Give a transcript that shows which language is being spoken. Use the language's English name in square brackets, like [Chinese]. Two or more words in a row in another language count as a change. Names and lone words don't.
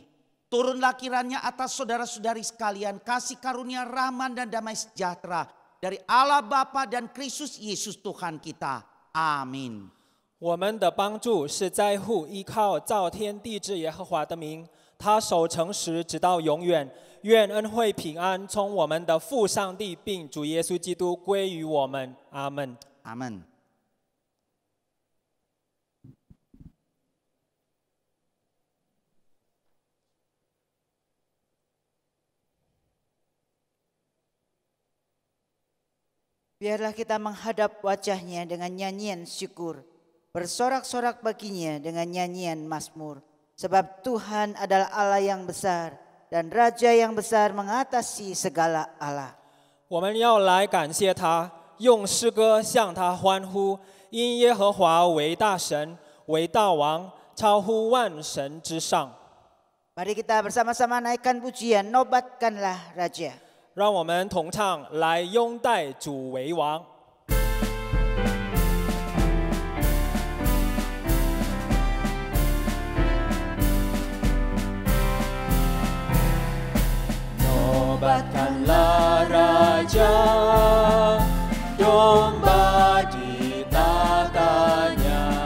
[Indonesian] Turunlah kiranya atas saudara-saudari sekalian kasih karunia rahmat dan damai sejahtera dari Allah Bapa dan Kristus Yesus Tuhan kita. Amin. [Chinese] 我们的帮助是在乎依靠造天地之耶和华的名，他守诚实直到永远。愿恩惠平安从我们的父上帝并主耶稣基督归于我们。阿门。 [Indonesian] Amin. Biarlah kita menghadap wajahnya dengan nyanyian syukur, bersorak-sorak baginya dengan nyanyian mazmur. Sebab Tuhan adalah Allah yang besar dan Raja yang besar mengatasi segala Allah. [Chinese] 我们要来感谢他，用诗歌向他欢呼，因耶和华为大神，为大王，超乎万神之上。 [Indonesian] Mari kita bersama-sama naikkan pujian, nobatkanlah Raja. [Chinese] 让我们同唱，来拥戴主为王。 [Indonesian] Nobatkanlah Raja, domba ditakannya.